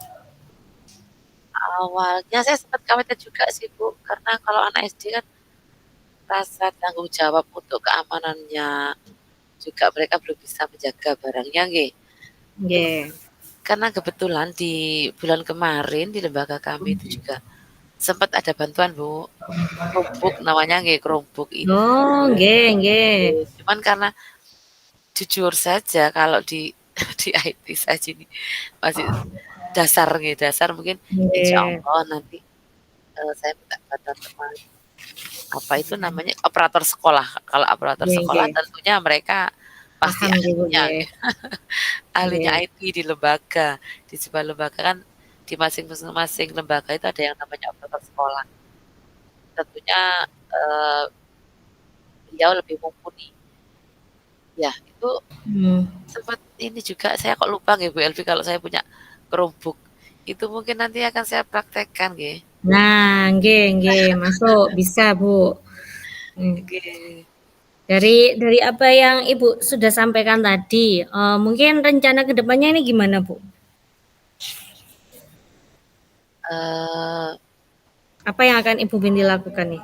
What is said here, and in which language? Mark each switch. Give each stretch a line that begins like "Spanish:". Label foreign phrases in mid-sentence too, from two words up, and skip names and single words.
Indonesian: awalnya saya sempat khawatir juga sih Bu, karena kalau anak SD kan rasa tanggung jawab untuk keamanannya juga mereka belum bisa menjaga barangnya nggih. Nggih. Karena kebetulan di bulan kemarin di lembaga kami itu juga sempat ada bantuan Bu, Chromebook namanya nggih, Chromebook itu.
Javanese: Oh, nggih nggih.
Indonesian: Cuman karena jujur saja kalau di di IT saja ini masih dasar nggih, dasar mungkin insya Nggih. Allah nanti, saya minta bantuan teman, apa itu namanya, operator sekolah. Kalau operator Nggih sekolah nggih. tentunya mereka pasti Paham nggih Bu ahlinya nggih. nggih, ahlinya Nggih. IT di lembaga. Di sebuah lembaga kan di masing-masing lembaga itu ada yang namanya operator sekolah. Tentunya, eee, beliau lebih mumpuni. Ya, itu Hmm. sempat ini juga saya kok lupa nggih Bu Elvi kalau saya punya Chromebook, itu mungkin nanti akan saya praktekkan nggih.
Javanese: Nah, nggih nggih,
Indonesian: masuk, bisa, Bu. Oke. Dari apa yang Ibu sudah sampaikan tadi, mungkin rencana ke depannya ini gimana, Bu? Eee, Apa yang akan Ibu Binti lakukan nih?